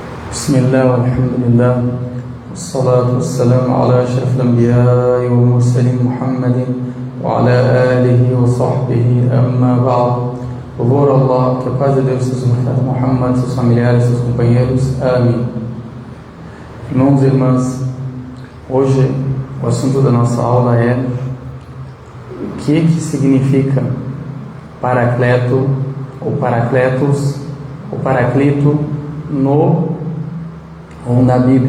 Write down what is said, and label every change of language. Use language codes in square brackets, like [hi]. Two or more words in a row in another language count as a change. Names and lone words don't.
[ar] بسم الله والحمد لله والصلاة والسلام على أشرف الأنبياء والمرسلين محمد وعلى آله وصحبه أما بعد. [pt] Louvor a Allah, que a paz de Deus seja sobre Muhammad, seus familiares, seus companheiros. Amém. Irmãos e irmãs, hoje o assunto da nossa aula é o que significa paracleto ou paracletos ou paraclito no ou na Bíblia.